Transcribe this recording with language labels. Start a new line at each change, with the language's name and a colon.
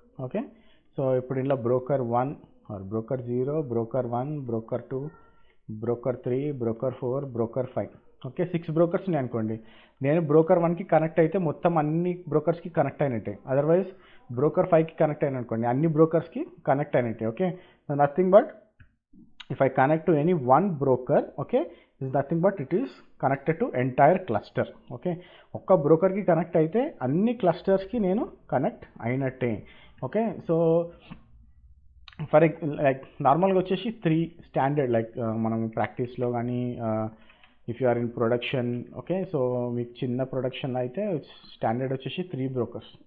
Telugu: Okay, so ఇప్పుడు ఇందులో broker 1 are broker 0, broker 1, broker 2, broker 3, broker 4, broker 5. Okay, 6 brokers ఉన్నాయి అనుకోండి. నేను బ్రోకర్ 1కి కనెక్ట్ అయితే మొత్తం అన్ని బ్రోకర్స్కి కనెక్ట్ అయినట్టే. అదర్వైజ్ బ్రోకర్ 5కి కనెక్ట్ అయిన అనుకోండి అన్ని బ్రోకర్స్కి కనెక్ట్ అయినట్టే.
English: Okay, nothing but if I connect to any one broker, okay, is nothing but it is connected to entire cluster.
Telugu: Okay, ఒక్క బ్రోకర్కి కనెక్ట్ అయితే అన్ని క్లస్టర్స్కి నేను కనెక్ట్ అయినట్టే. ఓకే, సో ఫర్ లైక్ నార్మల్గా వచ్చేసి 3 స్టాండర్డ్ లైక్ మనం ప్రాక్టీస్లో కానీ
English: If you are in production.
Telugu: Okay, so మీకు చిన్న ప్రొడక్షన్ అయితే స్టాండర్డ్ వచ్చేసి 3 బ్రోకర్స్.